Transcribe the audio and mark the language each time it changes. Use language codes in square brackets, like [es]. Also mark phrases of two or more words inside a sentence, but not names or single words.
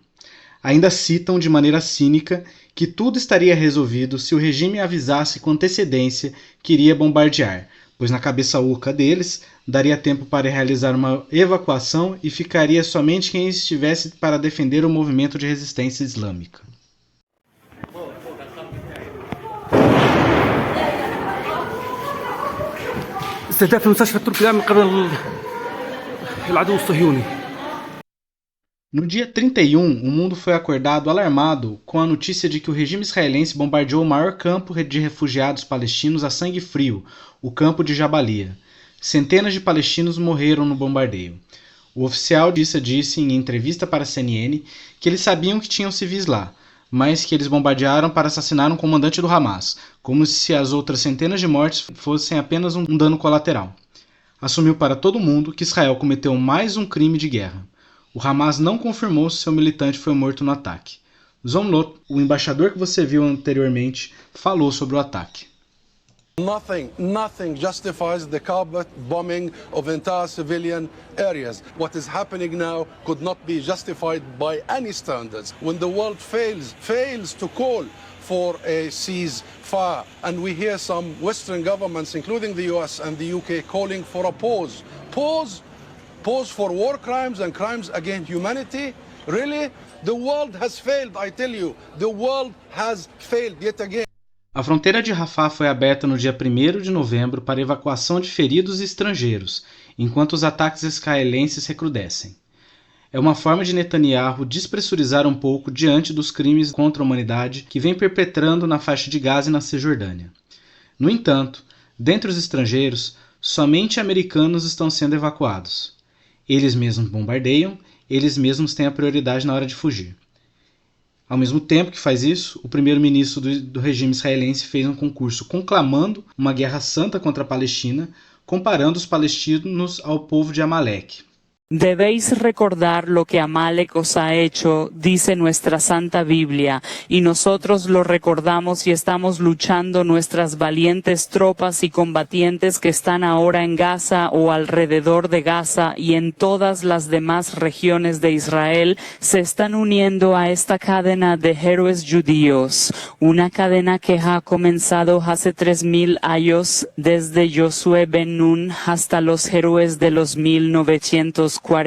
[pt] Ainda citam de maneira cínica que tudo estaria resolvido se o regime avisasse com antecedência que iria bombardear, pois na cabeça oca deles daria tempo para realizar uma evacuação e ficaria somente quem estivesse para defender o movimento de resistência islâmica. [ar] استهداف المستشفى التركي الآن من قبل العدو الصهيوني. [pt] No dia 31, o mundo foi acordado alarmado com a notícia de que o regime israelense bombardeou o maior campo de refugiados palestinos a sangue frio, o campo de Jabalia. Centenas de palestinos morreram no bombardeio. O oficial disse em entrevista para a CNN que eles sabiam que tinham civis lá, mas que eles bombardearam para assassinar um comandante do Hamas, como se as outras centenas de mortes fossem apenas um dano colateral. Assumiu para todo mundo que Israel cometeu mais um crime de guerra. O Hamas não confirmou se seu militante foi morto no ataque. Zomlot, o embaixador que você viu anteriormente, falou sobre o ataque. [en] Nothing justifies the carpet bombing of entire civilian areas. What is happening now could not be justified by any standards. When the world fails to call for a ceasefire, and we hear some Western governments, including the US and the UK, calling for a pause for war crimes and crimes against humanity. Really? The world has failed, I tell you. The world has failed yet again. [pt] A fronteira de Rafah foi aberta no dia 1º de novembro para evacuação de feridos e estrangeiros, enquanto os ataques israelenses recrudescem. É uma forma de Netanyahu despressurizar um pouco diante dos crimes contra a humanidade que vem perpetrando na faixa de Gaza e na Cisjordânia. No entanto, dentre os estrangeiros, somente americanos estão sendo evacuados. Eles mesmos bombardeiam, eles mesmos têm a prioridade na hora de fugir. Ao mesmo tempo que faz isso, o primeiro-ministro do regime israelense fez um concurso conclamando uma guerra santa contra a Palestina, comparando os palestinos ao povo de Amaleque. [es] Debéis recordar lo que Amalek os ha hecho, dice nuestra Santa Biblia, y nosotros lo recordamos y estamos luchando nuestras valientes tropas y combatientes que están ahora en Gaza o alrededor de Gaza y en todas las demás regiones de Israel, se están uniendo a esta cadena de héroes judíos, una cadena que ha comenzado hace 3000 años desde Josué ben Nun hasta los héroes de los 1948,